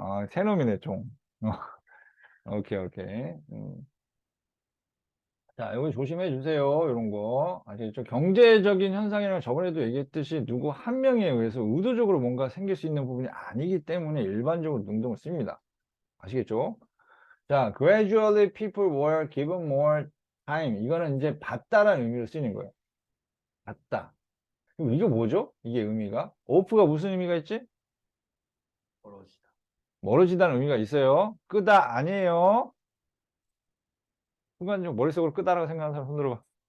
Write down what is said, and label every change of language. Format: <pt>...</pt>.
<ko>새 놈이네, 좀. 오케이, 오케이. 자, 이거 조심해 주세요. 이런 거. 아시겠죠? 경제적인 현상이라는 저번에도 얘기했듯이 누구 한 명에 의해서 의도적으로 뭔가 생길 수 있는 부분이 아니기 때문에 일반적으로 능동을 씁니다. 아시겠죠?</ko> <en>자, gradually people were given more time.</en> <ko>이거는 이제 받다라는 의미로 쓰이는 거예요. 받다. 그럼 이게 뭐죠? 이게 의미가? off가 무슨 의미가 있지? 멀어지다. 멀어지다는 의미가 있어요. 끄다 아니에요. 순간적으로 머릿속으로 끄다라고 생각하는 사람 손 들어봐.</ko>